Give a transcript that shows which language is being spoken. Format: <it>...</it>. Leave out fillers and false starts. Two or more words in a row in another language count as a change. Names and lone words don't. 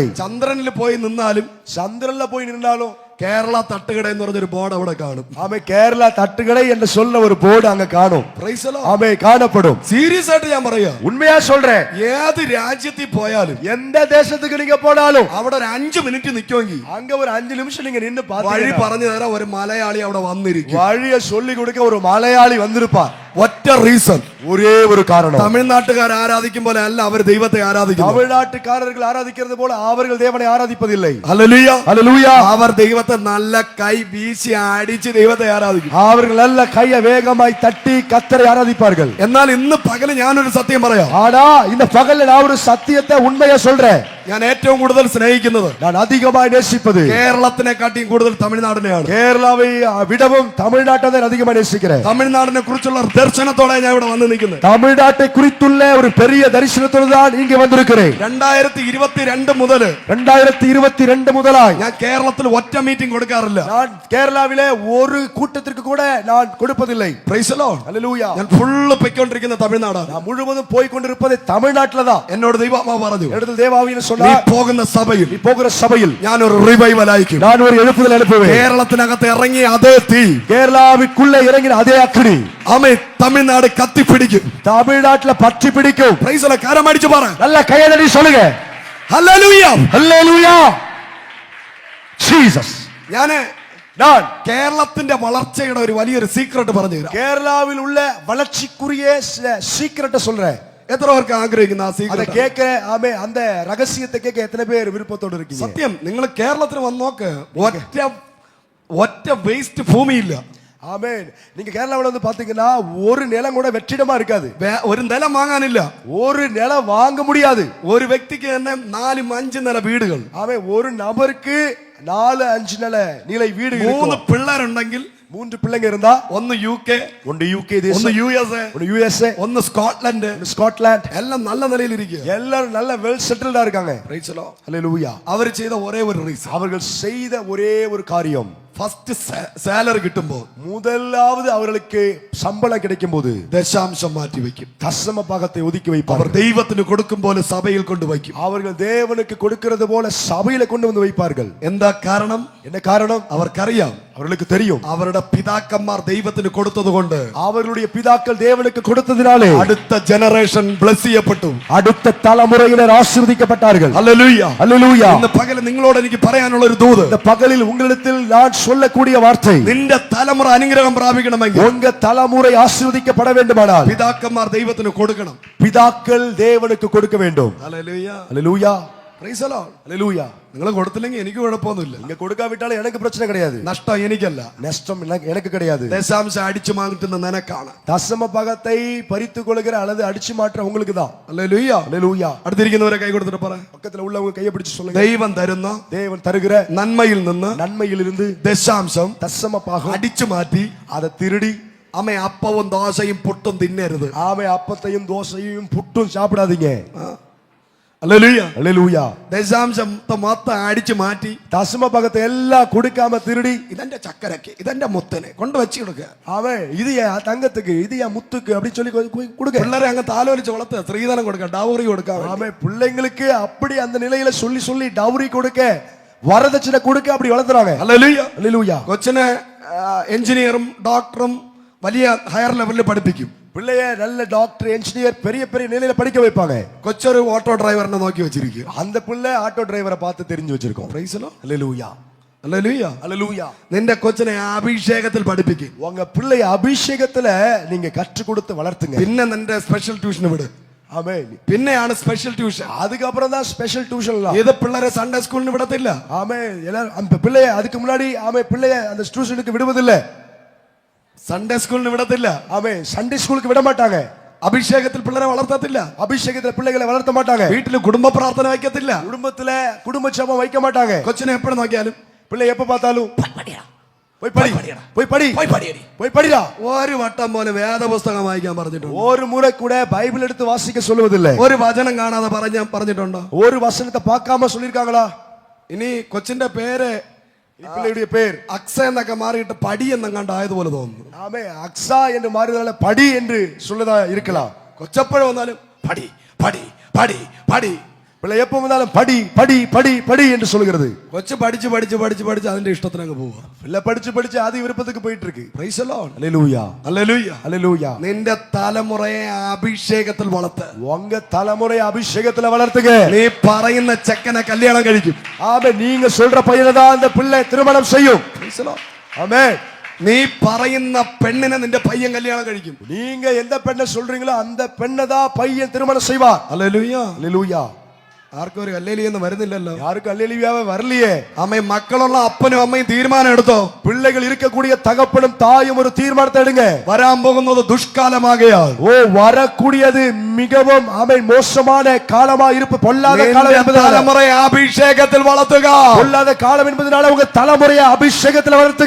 <ml>ചന്ദ്രനിൽ പോയി നിന്നാലും</ml> <ta>சந்திரன்ல போய் நின்னாலும்</ta> <ml>കേരള തട്ടുകട എന്ന് പറഞ്ഞൊരു ബോർഡ് അവിടെ കാണും.</ml> <ta>ஆமே கேரளா தட்டுக்கடை என்று சொல்ல ஒரு போர்டு அங்க காணும்.</ta> <en>Praise the Lord.</en> <ta>ஆமே காணப்படும்.</ta> <ml>സീരിയസ് ആയിട്ട് ഞാൻ പറയാ,</ml> <ta>உண்மையா சொல்றேன்.</ta> <ml>ഏത് രാജ്യത്തിൽ പോയാലും</ml> <ta>எந்த தேசத்துக்கு நீங்க போனாலும்</ta> <ml>അവിടെ ഒരു 5 മിനിറ്റ് നിൽക്കുമെങ്കിൽ</ml> <ta>அங்க ஒரு 5 நிமிஷம் நீங்க நின்னு</ta> <ml>വഴി</ml> <ta>பாத்தீங்கன்னா</ta> <ml>പറഞ്ഞു തരാൻ ഒരു മലയാളി അവിടെ വന്നിരിക്കും.</ml> <ta>வழிய சொல்லி கொடுக்க ஒரு மலையாளி வந்திருப்பார்.</ta> <ml>ഒറ്റ റീസൺ,</ml> <ta>ஒரே ஒரு காரணம்.</ta> <ml>തമിഴ്നാട്ടുകാർ ആരാധിക്കും പോലെ അല്ല അവർ ദൈവത്തെ ആരാധിക്കുന്നു.</ml> <ta>தமிழ்நாட்டுக்காரர்கள் ஆராதிக்கிறது போல அவர்கள் தேவனை ஆராதிப்பதில்லை.</ta> <ml>ഹല്ലേലൂയ,</ml> <ta>ஹalleluya.</ta> <ml>അവർ ദൈവത്തെ നല്ല കൈ വീശി അടിച്ച് ദൈവത്തെ ആരാധിക്കും.</ml> <ta>அவர்கள் நல்ல கையை வேகமாய் தட்டி கர்த்தரை ஆராதிப்பார்கள்.</ta> <ml>എന്നാൽ ഇന്ന് പകല് ഞാനൊരു സത്യം പറയാം.</ml> <ta>ஆனா இந்த பகல்ல நான் ஒரு சத்தியத்தை உண்மையா சொல்றேன்.</ta> <ml>ഞാൻ ഏറ്റവും കൂടുതൽ സ്നേഹിക്കുന്നത്</ml> <ta>நான் அதிகமாய் நேசிப்பது</ta> <ml>കേരളത്തിനെക്കാട്ടിയും കൂടുതൽ തമിഴ്നാടിനെയാണ്.</ml> <ta>கேரளாவை விடவும் தமிழ்நாட்டை தான் அதிகமாக நேசிக்கிறேன்.</ta> <ml>തമിഴ്നാടിനെ കുറിച്ചുള്ള ദർശനത്തോടെ ഞാൻ ഇവിടെ വന്ന് നിൽക്കുന്നത്.</ml> <ta>தமிழ்நாட்டை குறித்துள்ள ஒரு பெரிய தரிசனத்தோடு தான் இங்கே வந்திருக்கிறேன்.</ta> <ml>2022 മുതൽ</ml> <ta>2022 முதலாய்</ta> <ml>ഞാൻ കേരളത്തിൽ ഒറ്റ മീറ്റിംഗ് കൊടുക്കാറില്ല.</ml> <ta>நான் கேரளாவிலே ஒரு கூட்டத்திற்கு கூட நான் கொடுப்பதில்லை.</ta> <en>Praise the Lord.</en> <ta>ஹalleluya.</ta> <ml>ഞാൻ ഫുള്ള് പൊയ്ക്കൊണ്ടിരിക്കുന്ന തമിഴ്നാടാണ്.</ml> <ta>நான் முழுவதும் போய் கொண்டிருப்பது தமிழ்நாட்டில தான்.</ta> <ml>എന്നോട് ദൈവാത്മാവ് പറഞ്ഞു,</ml> <ta>இடத்தில் தேவாவின்னு</ta> <ml>നീ</ml> <ta>சொன்னார்,</ta> <ml>പോകുന്ന സഭയിൽ</ml> <ta>நீ போகிற சபையில்</ta> <ml>ഞാൻ ഒരു റിവൈവൽ അയക്കും.</ml> <ta>நான் ஒரு எழுப்புதல் எழுப்புவேன்.</ta> <ml>കേരളത്തിനകത്ത് ഇറങ്ങിയ അതേ തീ</ml> <ta>கேரளாவுக்குள்ளே இறங்கின அதே அக்கினி</ta> <ml>ആമേൻ തമിഴ്നാട് കത്തിപ്പിടിക്കും.</ml> <ta>தமிழ்நாட்டுல பற்றி பிடிக்கும்.</ta> <en>Praise the Lord.</en> <ml>കരം അടിച്ചു പറ</ml> <ta>நல்ல கையதடி சொல்லுங்க.</ta> <ml>ഹല്ലേലൂയ,</ml> <ta>ஹalleluya.</ta> <ml>ജീസസ്. ഞാൻ കേരളത്തിന്റെ വളർച്ചയുടെ ഒരു വലിയൊരു സീക്രട്ട് പറഞ്ഞു തരാം.</ml> <ta>கேரளாவில் உள்ள வளர்ச்சிக்குரிய சீக்ரெட்டை சொல்றேன்.</ta> <ml>എത്ര പേർക്ക് ആഗ്രഹിക്കുന്ന ആ</ml> <ta>அதை</ta> <ml>സീക്രട്ട്</ml> <ta>கேட்க ஆமே அந்த ரகசியத்தை கேட்க எத்தனை பேர் விருப்பத்தோடு இருக்கீங்க?</ta> <ml>സത്യം, നിങ്ങൾ കേരളത്തിൽ വന്ന് നോക്ക്, ഒറ്റ വേസ്റ്റ് ഭൂമിയില്ല.</ml> <ta>ஆமென். நீங்க கேரளாவுல வந்து பாத்தீங்கன்னா ஒரு நிலம் கூட வெற்றிடமா இருக்காது.</ta> <ml>ഒരു നിലം വാങ്ങാനില്ല.</ml> <ta>ஒரு நிலம் வாங்க முடியாது.</ta> <ml>ഒരു വ്യക്തിക്ക് തന്നെ 4-5 നില വീടുകൾ.</ml> <ta>ஆமென். ஒரு நபருக்கு 4-5 நிலை வீடு 3 இருக்கும்.</ta> <ml>പിള്ളേരുണ്ടെങ്കിൽ</ml> <ta>3 பிள்ளைங்க இருந்தா</ta> <ml>ഒന്ന് UK,</ml> <ta>ஒன்று யூகே தேசம்,</ta> <ml>ഒന്ന് USA,</ml> <ta>ஒன்று USA,</ta> <ml>ഒന്ന് സ്കോട്ട്ലൻഡ്,</ml> <ta>ஒன்று ஸ்காட்லாந்து.</ta> <ml>എല്ലാം നല്ല നിലയിൽ ഇരിക്കുക.</ml> <ta>எல்லாரும் நல்ல</ta> <en>well settled</en> <ta>இருக்காங்க.</ta> <en>Praise the Lord.</en> <ta>ஹalleluya.</ta> <ml>അവർ ചെയ്ത ഒരേ ഒരു റീസൺ,</ml> <ta>அவர்கள் செய்த ஒரே ஒரு காரியம்,</ta> <en>first salary</en> <ml>കിട്ടുമ്പോൾ</ml> <ta>முதலாவது அவர்களுக்கு சம்பளம் கிடைக்கும் போது</ta> <ml>ദശാംശം മാറ്റി വെക്കും.</ml> <ta>தசம பாகத்தை ஒதுக்கி</ta> <ml>അവർ</ml> <ta>வைப்பார்கள்.</ta> <ml>ദൈവത്തിന് കൊടുക്കും പോലെ സഭയിൽ കൊണ്ടുവയ്ക്കും.</ml> <ta>அவர்கள் தேவனுக்கு கொடுக்கிறது போல சபையில கொண்டு வந்து வைப்பார்கள்.</ta> <ml>എന്താ കാരണം?</ml> <ta>என்ன காரணம்?</ta> <ml>അവർക്കറിയാം,</ml> <ta>அவர்களுக்கு தெரியும்,</ta> <ml>അവരുടെ പിതാക്കന്മാർ ദൈവത്തിന് കൊടുത്തത് കൊണ്ട്</ml> <ta>அவர்களுடைய பிதாக்கள் தேவனுக்கு கொடுத்ததினாலே</ta> <ml>അടുത്ത</ml> <en>generation bless</en> <ml>ചെയ്യപ്പെട്ടു.</ml> <ta>அடுத்த தலைமுறையினர் ஆசீர்வதிக்கப்பட்டார்கள்.</ta> <ml>ഹല്ലേലൂയ.</ml> <ta>ஹalleluya.</ta> <ml>ഇന്ന് പകൽ നിങ്ങളോട് എനിക്ക് പറയാനുള്ള ഒരു ദൂത്,</ml> <ta>இந்த பகலில் உங்களிடத்தில் நான் சொல்லக்கூடிய வார்த்தை,</ta> <ml>നിന്റെ തലമുറ അനുഗ്രഹം പ്രാപിക്കണമെങ്കിൽ</ml> <ta>உங்க தலைமுறை ஆசீர்வதிக்கப்பட வேண்டுமானால்</ta> <ml>പിതാക്കന്മാർ ദൈവത്തിന് കൊടുക്കണം.</ml> <ta>பிதாக்கள் தேவனுக்கு கொடுக்க வேண்டும்.</ta> <ml>ഹല്ലേലൂയ.</ml> <ta>ஹalleluya.</ta> <en>Praise the Lord.</en> <ta>ஹalleluya.</ta> <ml>നിങ്ങൾ കൊടുത്തില്ലെങ്കിൽ എനിക്ക് കുഴപ്പമൊന്നുമില്ല.</ml> <ta>நீங்க கொடுக்காவிட்டாலும் எனக்கு பிரச்சனை கிடையாது.</ta> <ml>നഷ്ടം എനിക്കല്ല,</ml> <ta>நஷ்டம் எனக்கு கிடையாது.</ta> <ml>ദശാംശം അടിച്ചു മാറ്റുന്ന നിനക്കാണ്.</ml> <ta>தசம பாகத்தை பறித்து கொள்கிற அல்லது அடிச்சு மாற்ற உங்களுக்கு தான்.</ta> <ml>ഹല്ലേലൂയ.</ml> <ta>ஹalleluya.</ta> <ml>അടുത്തിരിക്കുന്നവരെ കൈ കൊടുത്തിട്ട് പറ,</ml> <ta>பக்கத்துல உள்ளவங்க கையை பிடிச்சு சொல்லுங்க,</ta> <ml>ദൈവം തരുന്ന</ml> <ta>தேவன் தருகிற</ta> <ml>നന്മയിൽ നിന്ന്</ml> <ta>நன்மையிலிருந்து</ta> <ml>ദശാംശം</ml> <ta>தசம பாகம்</ta> <ml>അടിച്ചു മാറ്റി</ml> <ta>அதை திருடி</ta> <ml>അമ്മ അപ്പവും ദോശയും പുട്ടും തിന്നരുത്.</ml> <ta>ஆமை அப்பத்தையும் தோசையும் புட்டும் சாப்பிடாதீங்க.</ta> <ml>ഹല്ലേലൂയ.</ml> <ta>ஹalleluya.</ta> <ml>ദശാംശം മൊത്തം അടിച്ചു മാറ്റി</ml> <ta>தசம பாகத்தை எல்லாம் கொடுக்காம திருடி,</ta> <ml>ഇതെന്റെ ചക്കരക്ക്, ഇതെന്റെ മുത്തന് കൊണ്ട് വെച്ച് കൊടുക്കുക.</ml> <ta>அவன் இது என் தங்கத்துக்கு, இது என் முத்துக்கு அப்படி சொல்லி கொடுக்க.</ta> <ml>പിള്ളേരെ അങ്ങ് താലോലിച്ച് വളർത്തുക, സ്ത്രീധനം കൊടുക്കുക, ഡൗറി കൊടുക്കുക.</ml> <ta>ஆமை பிள்ளைங்களுக்கு அப்படி அந்த நிலையில சொல்லி சொல்லி டவுரி கொடுக்க, வரதட்சணை கொடுக்க அப்படி வளர்த்துறாங்க.</ta> <ml>ഹല്ലേലൂയ.</ml> <ta>ஹalleluya.</ta> <ml>കൊച്ചിനെ എഞ്ചിനീയറും ഡോക്ടറും വലിയ</ml> <en>higher level</en> <ml>പഠിപ്പിക്കും.</ml> <ta>பிள்ளைய நல்ல</ta> <en>doctor, engineer,</en> <ta>பெரிய பெரிய நிலையில படிக்க வைப்பாங்க.</ta> <ml>കൊച്ചൊരു</ml> <en>auto driver</en> <ml>നോക്കി വെച്ചിരിക്കുക.</ml> <ta>அந்த பிள்ளை</ta> <en>auto driver</en> <ta>பார்த்து தெரிஞ்சு வச்சிருக்கோம்.</ta> <en>Praise the Lord.</en> <ta>ஹalleluya.</ta> <ml>ഹല്ലേലൂയ.</ml> <ta>ஹalleluya.</ta> <ml>നിന്റെ കൊച്ചിനെ അഭിഷേകത്തിൽ പഠിപ്പിക്കും.</ml> <ta>உங்க பிள்ளைய அபிஷேகத்துல நீங்க கற்றுக் கொடுத்து வளர்த்துங்க.</ta> <ml>പിന്നെ നിന്റെ</ml> <en>special tuition</en> <ml>വിട്.</ml> <ta>ஆமென்.</ta> <ml>പിന്നെയാണ്</ml> <en>special tuition.</en> <ta>அதுக்கப்புறம் தான்</ta> <en>special tuition.</en> <ml>ഇത് പിള്ളേരെ</ml> <en>Sunday school</en> <ml>വിടത്തില്ല.</ml> <ta>ஆமென். எல்லாரும் அந்த பிள்ளைய அதுக்கு முன்னாடி பிள்ளைய அந்த டியூஷனுக்கு விடுவதில்லை.</ta> <en>Sunday school</en> <ml>വിടത്തില്ല.</ml> <ta>ஆமென்.</ta> <en>Sunday school</en> <ta>விட மாட்டாங்க.</ta> <ml>അഭിഷേകത്തിൽ പിള്ളേരെ വളർത്തത്തില്ല.</ml> <ta>அபிஷேகத்துல பிள்ளைகளை வளர்த்த மாட்டாங்க.</ta> <ml>വീട്ടിൽ കുടുംബ പ്രാർത്ഥന വയ്ക്കത്തില്ല.</ml> <ta>குடும்பத்துல குடும்ப ஜெபம் வைக்க மாட்டாங்க.</ta> <ml>കൊച്ചിനെ എപ്പോഴും നോക്കിയാലും</ml> <ta>பிள்ளை எப்ப பார்த்தாலும் போய் படி போய் படி போய் படிடா.</ta> <ml>ഒരു വട്ടം പോലെ വേദപുസ്തകം വായിക്കാൻ പറഞ്ഞിട്ടുണ്ട്.</ml> <ta>ஒரு முறை கூட பைபிள் எடுத்து வாசிக்க சொல்லுவதில்லை.</ta> <ml>ഒരു വചനം കാണാതെ പറഞ്ഞിട്ടുണ്ടോ?</ml> <ta>ஒரு வசனத்தை பார்க்காம சொல்லிருக்காங்களா?</ta> <ml>ഇനി കൊച്ചിന്റെ പേര്</ml> <ta>பிள்ளையுடைய பேர்</ta> <ml>അക്സ എന്നൊക്കെ മാറിയിട്ട് പടി എന്നങ്ങാണ്ട് ആയതുപോലെ തോന്നുന്നു.</ml> <ta>ஆமே அக்ஸா என்று மாறினால படி என்று சொல்லதா இருக்கலாம்.</ta> <ml>കൊച്ചപ്പോഴും വന്നാലും പടി പടി പടി പടി.</ml> <ta>பிள்ளை எப்ப வந்தாலும் படி படி படி படி என்று சொல்கிறது.</ta> <ml>കൊച്ചു പഠിച്ച് പഠിച്ച് പഠിച്ച് പഠിച്ച് അതിന്റെ ഇഷ്ടത്തിന് അങ്ങ് പോവുക.</ml> <ta>பிள்ளை படிச்சு படிச்சு அது விருப்பத்துக்கு போயிட்டு இருக்கு.</ta> <en>Praise the Lord.</en> <ml>ഹല്ലേലൂയ ഹല്ലേലൂയ ഹല്ലേലൂയ. നിന്റെ തലമുറയെ അഭിഷേകത്തിൽ വളർത്ത്.</ml> <ta>உங்க தலைமுறை அபிஷேகத்துல வளர்த்துங்க.</ta> <ml>നീ പറയുന്ന ചെക്കനെ കല്യാണം കഴിക്കും.</ml> <ta>ஆமே நீங்க சொல்ற பையனை தான் அந்த பிள்ளை திருமணம் செய்யும்.</ta> <en>Praise the Lord.</en> <ta>ஆமென்.</ta> <ml>നീ പറയുന്ന പെണ്ണിനെ നിന്റെ പയ്യൻ കല്യാണം കഴിക്കും.</ml> <ta>நீங்க எந்த பெண்ணை சொல்றீங்களோ அந்த பெண்ணை தான் பையன் திருமணம் செய்வார்.</ta> <ml>ഹല്ലേലൂയ</ml> <ta>ஹல்லேலூயா.</ta> <ml>ആർക്കും ഒരു ഹല്ലേലൂയ വരുന്നില്ലല്ലോ.</ml> <ta>யாருக்கு அல்லேலூயாவே வரலையே.</ta> <ml>അമ്മ മക്കളുള്ള അപ്പനും അമ്മയും തീരുമാനം എടുത്തോ.</ml> <ta>பிள்ளைகள் இருக்கக்கூடிய தகப்பனும் தாயும் ஒரு தீர்மானத்தை எடுங்க.</ta> <ml>വരാൻ പോകുന്നത് ദുഷ്കാലമാകയാൽ</ml> <ta>ஓ வரக்கூடியது மிகவும் மோசமான காலமா இருப்பு பொல்லாத காலம் என்பதால</ta> <ml>തലമുറയെ അഭിഷേകത്തിൽ വളർത്തുക.</ml> <ta>பொல்லாத காலம் என்பதனால உங்க தலைமுறையை அபிஷேகத்துல வளர்த்துங்க.</ta>